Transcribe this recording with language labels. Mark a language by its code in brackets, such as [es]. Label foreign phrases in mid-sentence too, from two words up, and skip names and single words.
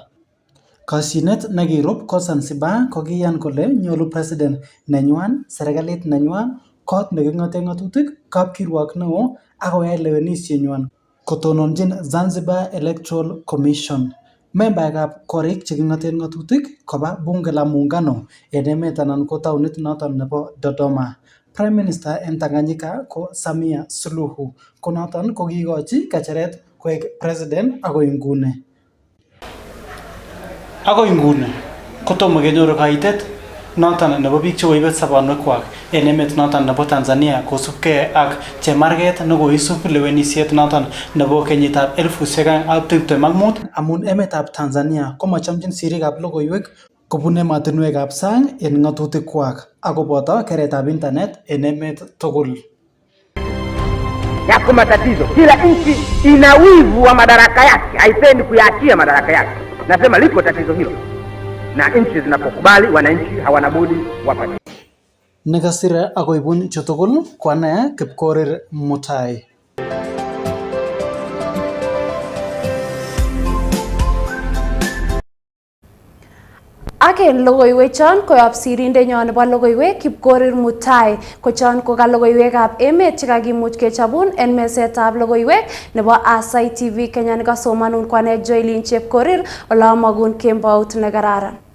[kln] Kashinet nekirub ko Zanzibar ko kiyan kole nyolu president nenywan, serikalit nenywan, kot neking'oten ng'atutik, kapkirwok neo ak koyai lewenisienywan kotononchin Zanzibar Electoral Commission. Membaekab korik cheking'oten ng'atutik koba [sw] bunge la muungano [kln] en emet anan ko taunit noton nebo Dodoma. [en] Prime Minister [kln] en Tanganyika ko Samia Suluhu. Ko noton ko kiikochi kecheret koek president akoi nguni. Akoi nguni kotomo kenyoru kaitet noton nebo biik chekoibet sobonwekwak en emet noton nebo Tanzania kosubkei ak chemarget nekoisub lewenisiet noton nebo kenyitab 2025 amun emetab Tanzania komachomchin sirikab logoiwek kobun emotinwekab sang en ng'atutikwak akoboto keretab internet en emet tugul. [sw] Yako matatizo. Kila nchi ina wivu wa madaraka yake, haipendi kuyaachia madaraka yake. Nasema liko tatizo hilo, na nchi zinapokubali wananchi hawana budi wapate. [kln] Nekasire akoibun chutugul kwane Kipkorir Mutai. Ak en logoiwechon koyob sirindenyon nebo logoiwek Kipkorir Mutai kochon ko ka logoiwekab emet chekakimuch kechabun en mesetab logoiwek nebo Aasai TV Kenya nekasomanun kwane Joylin Chepkorir olamogun kembout nekararan.